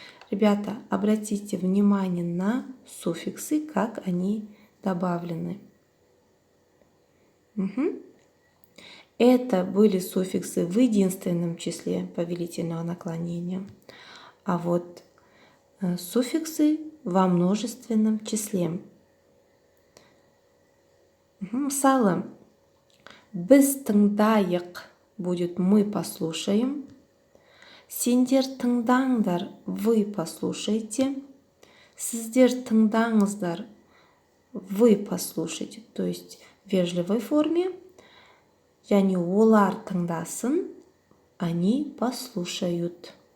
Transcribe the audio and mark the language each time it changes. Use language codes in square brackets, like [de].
[ru] Ребята, обратите внимание на суффиксы, как они добавлены. Это были суффиксы в единственном числе повелительного наклонения. А вот суффиксы во множественном числе. [kk] Мысалы, біз тыңдайық [ru] будет мы послушаем. [kk] Сендер тыңдаңдар, [ru] вы послушайте. [kk] Сіздер тыңдаңыздар, [ru] вы послушайте. То есть в вежливой форме. [kk] Яғни олар тыңдасын, [ru] они послушают.